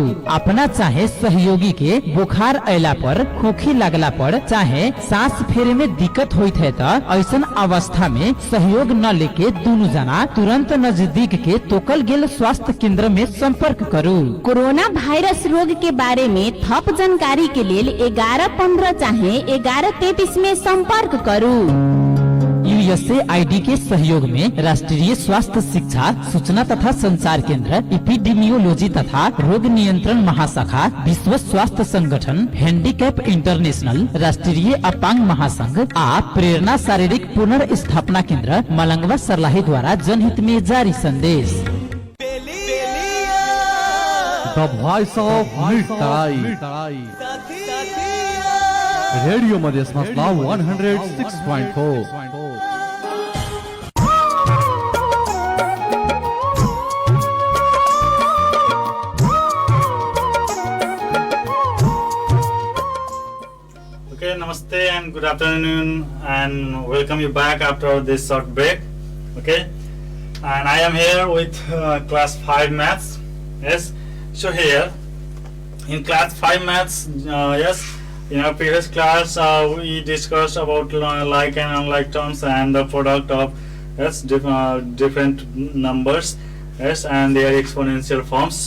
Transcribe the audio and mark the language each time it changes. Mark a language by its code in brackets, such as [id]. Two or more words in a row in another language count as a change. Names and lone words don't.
[mai] अपना चाहे सहयोगी के बुखार अयला पर, खोखी लगला पर, चाहे सांस फेरे में दिक्कत होइत है तो ऐसन अवस्था में सहयोग न लेके दोनों जना तुरंत नजदीक के तोकल गेल स्वास्थ्य केंद्र में संपर्क करू। कोरोना वायरस रोग के बारे में थप जानकारी के लिए 1115 चाहे 1133 में संपर्क करू। USAID के सहयोग में राष्ट्रीय स्वास्थ्य शिक्षा सूचना तथा संचार केंद्र, एपिडेमियोलॉजी तथा रोग नियंत्रण महाशाखा, विश्व स्वास्थ्य संगठन, हैंडीकैप इंटरनेशनल, राष्ट्रीय अपांग महासंघ आ प्रेरणा शारीरिक पुनर्स्थापना केंद्र मलंगवा सरलाही द्वारा जनहित में जारी संदेश। [en] The Voice of मिठाई रेडियो मधेश मसला 106.4। Okay, namaste and good afternoon and welcome you back after this short break. Okay, and I am here with class 5 maths. Yes, so here in class 5 maths, yes, In our previous class, we discussed about like and unlike terms and the product of different numbers, and their exponential forms.